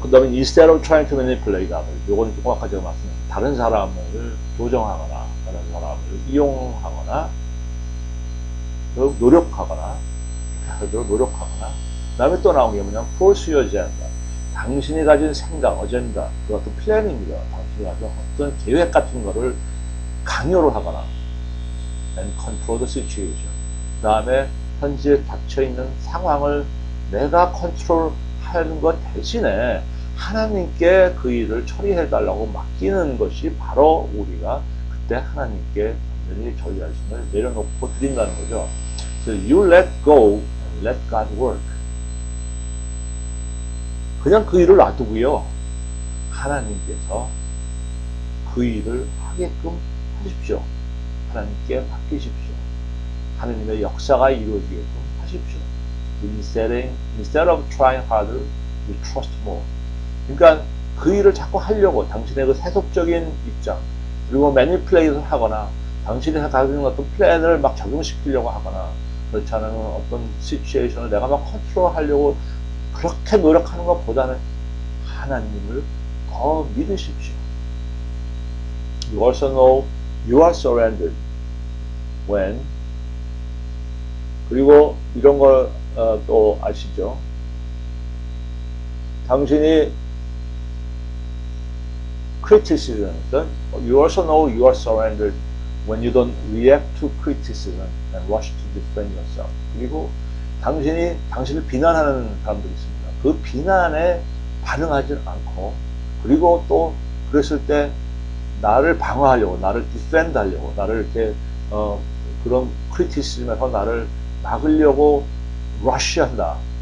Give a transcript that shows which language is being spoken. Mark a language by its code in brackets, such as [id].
[ko] 그 다음에 [en] instead of trying to manipulate others. [ko] 요거는 조금 아까 제가 말씀드린 다른 사람을 조정하거나 다른 사람을 이용하거나 노력하거나 그 다음에 또 나온 게 뭐냐면 [en] force your agenda. [ko] 당신이 가진 생각, 어젠다, 그 어떤 플랜입니다. 당신이 가진 어떤 계획 같은 거를 강요를 하거나 [en] and control the situation. [ko] 그 다음에 현재 닥쳐있는 상황을 내가 컨트롤하는 것 대신에 하나님께 그 일을 처리해달라고 맡기는 것이 바로 우리가 그때 하나님께 완전히 저희 자신을 내려놓고 드린다는 거죠. [en] So you let go and let God work. [ko] 그냥 그 일을 놔두고요. 하나님께서 그 일을 하게끔 하십시오. 하나님께 맡기십시오. 하나님의 역사가 이루어지게끔 하십시오. [en] Instead of trying harder, you trust more. [ko] 그러니까 그 일을 자꾸 하려고 당신의 그 세속적인 입장 그리고 매니플레이트를 하거나 당신이 가지고 어떤 플랜을 막 적용시키려고 하거나 그렇지 않으면 어떤 시츄에이션을 내가 막 컨트롤하려고 그렇게 노력하는 것보다는 하나님을 더 믿으십시오. [en] You also know you are surrendered when [ko] 그리고 이런 걸 또 아시죠? 당신이 [en] criticism, you also know you are surrendered when you don't react to criticism and rush to defend yourself. [ko] 그리고 당신을 비난하는 사람들이 있습니다. 그 비난에 반응하지 않고 그리고 또 그랬을 때 나를 방어하려고 나를 디펜드 하려고 나를 이렇게 그런 크리티시즘에서 나를 막으려고 러쉬한다.